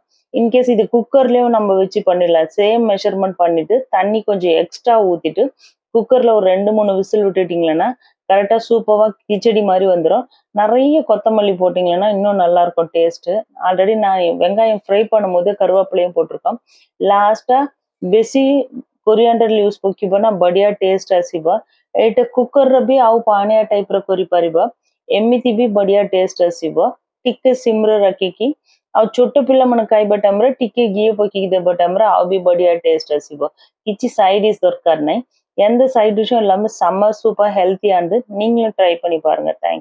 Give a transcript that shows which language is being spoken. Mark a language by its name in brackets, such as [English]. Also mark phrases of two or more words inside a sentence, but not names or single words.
[Tamil] இன்கேஸ் இது குக்கர்லயும் நம்ம வச்சு பண்ணிடலாம்। [English] same measurement [Tamil] பண்ணிட்டு தண்ணி கொஞ்சம் எக்ஸ்ட்ரா ஊத்திட்டு குக்கர்ல ஒரு 2-3 விசில் விட்டுட்டீங்கன்னா கரெக்டா சூப்பரா கிச்சடி மாதிரி வந்துடும்। நிறைய கொத்தமல்லி போட்டீங்கன்னா இன்னும் நல்லா இருக்கும் டேஸ்ட்। ஆல்ரெடி நான் வெங்காயம் ஃப்ரை பண்ணும்போது கருவேப்பிலையும் போட்டிருக்கோம்। [Odia] ଲାଷ୍ଟଟା ବେଶୀ [English] coriander use [Odia] ପକେଇବ ନା ବଢିଆ ଟେଷ୍ଟ ଆସିବ। ଏଇଟା କୁକରରେ ବି ଆଉ ପାଣିଆ ଟାଇପର କରିପାରିବ। ଏମିତି ବି ବଢିଆ ଟେଷ୍ଟ ଆସିବ। ଟିକେ ସିମରେ ରଖିକି ଆଉ ଛୋଟ ପିଲାମାନେ ଖାଇବା ଟାଇମରେ ଟିକେ ଘିଅ ପକେଇକି ଦେବା ଟାଇମରେ ଆଉ ବି ବଢିଆ டேஸ்ட் ଆସିବ। କିଛି [English] side dish [Odia] ଦରକାର ନାହିଁ। [Tamil] எந்த சைட் டிஷ்ஷும் இல்லாம செம்ம சூப்பர் ஹெல்த்தியானது। நீங்களும் ட்ரை பண்ணி பாருங்க। தேங்க்ஸ்।